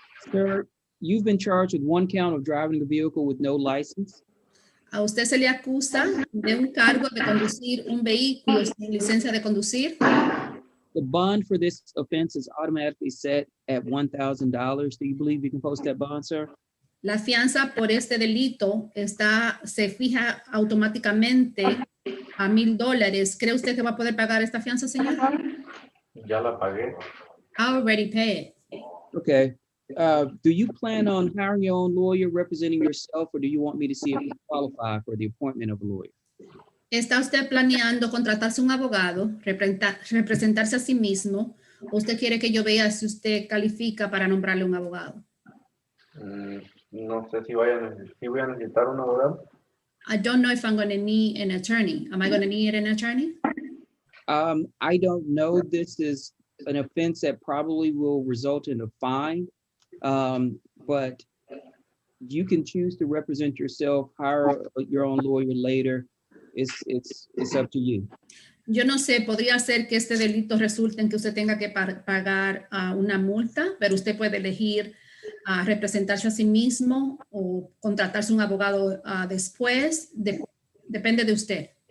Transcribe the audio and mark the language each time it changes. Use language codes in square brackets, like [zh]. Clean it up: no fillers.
[en] Sir, you've been charged with one count of driving a vehicle with no license. [es] a usted se le acusa de un cargo de conducir un vehículo sin licencia de conducir. [en] The bond for this offense is automatically set at $1,000. Do you believe you can post that bond, sir? [es] La fianza por este delito se fija automáticamente a $1,000. ¿Cree usted que va a poder pagar esta fianza, señor? Ya la pagué. [en] I already paid. Okay. Do you plan on hiring your own lawyer representing yourself, or do you want me to see if you qualify for the appointment of a lawyer? [es] ¿Está usted planeando contratarse un abogado, representarse a sí mismo? ¿O usted quiere que yo vea si usted califica para nombrarle un abogado? No sé si voy a necesitar un abogado. [en] I don't know if I'm going to need an attorney. Am I going to need an attorney? I don't know. This is an offense that probably will result in a fine, but you can choose to represent yourself, hire your own lawyer later. It's up to you. [es] Yo no sé, podría ser que este delito resulte en que usted tenga que pagar una multa, pero usted puede elegir representarse a sí mismo o contratarse un abogado después. Depende de usted.